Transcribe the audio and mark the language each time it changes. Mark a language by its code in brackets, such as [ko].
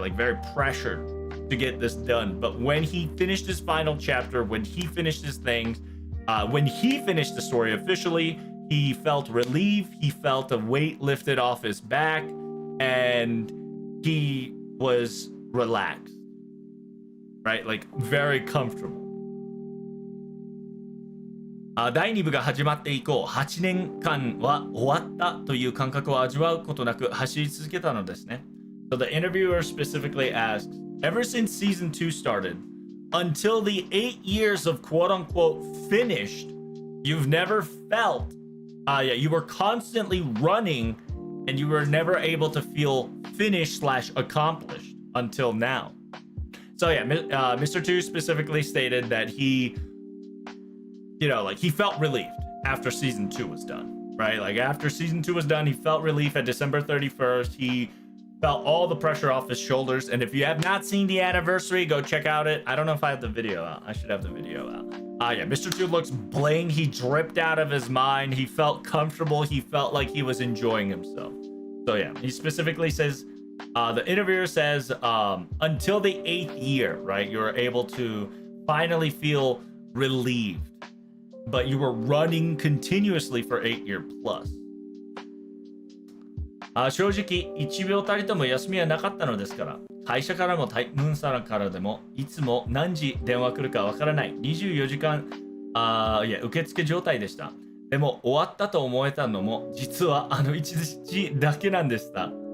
[en] Like very pressured to get this done. But when he finished his final chapter, when he finished his things, when he finished the story officially, he felt relief, he felt a weight lifted off his back, and he was relaxed, right? Like very comfortable. [ja] 第2部が始まって以降、8年間は終わったという感覚を味わうことなく走り続けたのですね。 [en] So the interviewer specifically asked, ever since season 2 started, until the 8 years of quote-unquote finished, you've never felt, you were constantly running and you were never able to feel finished/accomplished until now. So yeah, Mr. 2 specifically stated that he felt relieved after season 2 was done, right? Like after season 2 was done, he felt relief at December 31st. He felt all the pressure off his shoulders. And if you have not seen the anniversary, go check out it. I don't know if I have the video out. I should have the video out. Yeah, Mr. 2 looks bling. He dripped out of his mind. He felt comfortable. He felt like he was enjoying himself. So yeah, he specifically says, the interviewer says, until the 8th year, right, you were able to finally feel relieved. But you were running continuously for 8 years plus. [ja] 正直1秒たりとも休みはなかったのですから、会社からもタイムーンさんからでもいつも何時電話来るかわからない24時間受付状態でした。でも終わったと思えたのも実は1日だけなんでした。